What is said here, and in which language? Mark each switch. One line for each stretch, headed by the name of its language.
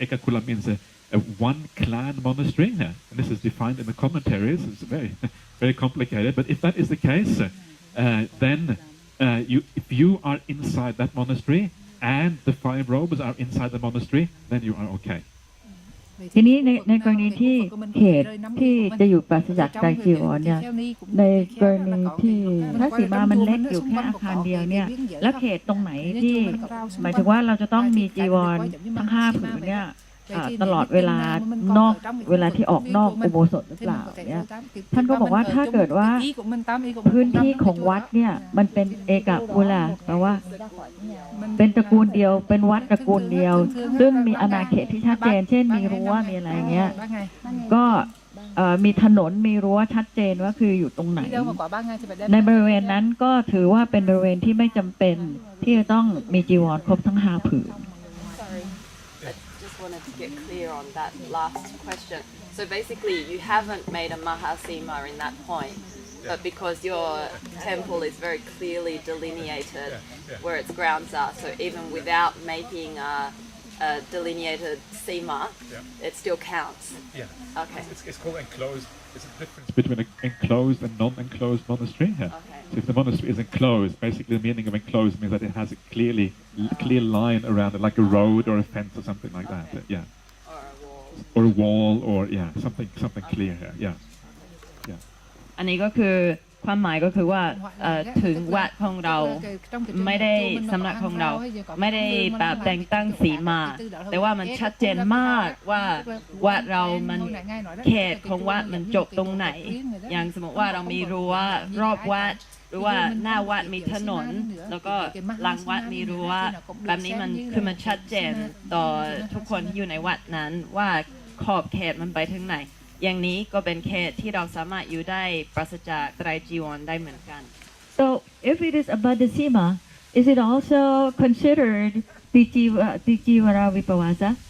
English: Ekakula means a one clan monastery, and this is defined in the commentaries. It's very, very complicated. But if that is the case, then if you are inside that monastery and the 5 robes are inside the monastery, then you are okay.
Thai: ทีนี้ในกรณีที่เขตที่จะอยู่ปราศจากไตรจีวรเนี่ยในกรณีที่พระสีมามันเล็กอยู่แค่อาคารเดียวเนี่ยแล้วเขตตรงไหนที่หมายถึงว่าเราจะต้องมีจีวรทั้ง5 ผืนเนี่ยตลอดเวลานอกเวลาที่ออกนอกอุโบสถหรือเปล่าเนี่ยท่านก็บอกว่าถ้าเกิดว่าพื้นที่ของวัดเนี่ยมันเป็นเอกคุลาแปลว่า เป็นตระกูลเดียวเป็นวัดตระกูลเดียวซึ่งมีอาณาเขตที่ชัดเจนเช่นมีรั้วมีอะไรเงี้ยก็มีถนนมีรั้วชัดเจนว่าคืออยู่ตรงไหนในบริเวณนั้นก็ถือว่าเป็นบริเวณที่ไม่จำเป็นที่จะต้องมีจีวรครบทั้ง5 ผืน
English: wanted to get clear on that last question. So basically, you haven't made a Mahāsimā in that point, but because your temple is very clearly delineated where its grounds are, so even without making a delineated Simā, it still counts. Yeah. Okay. It's called enclosed. It's a difference between an enclosed and non-enclosed monastery. Okay. So if the monastery is enclosed, basically the meaning of enclosed means that it has a clear line around it, like a road or a fence or something like that. Yeah. Or a wall, or something clear. Yeah.
Thai: อันนี้ก็คือความหมายก็คือว่าถึงวัดของเราไม่ได้สำนักของเราไม่ได้แบบแต่งตั้งสีมาแต่ว่ามันชัดเจนมากว่าวัดเรามัน เขตของวัดมันจบตรงไหนอย่างสมมติว่าเรามีรั้วรอบวัดหรือว่าหน้าวัดมีถนนแล้วก็หลังวัดมีรั้วแบบนี้มันคือมันชัดเจนต่อทุกคนที่อยู่ในวัดนั้นว่าขอบเขตมันไปถึงไหนอย่างนี้ก็เป็นเขตที่เราสามารถอยู่ได้ปราศจากไตรจีวรได้เหมือนกัน
English: So if it is Abaddha, is it also considered Ticivara Vipavasa?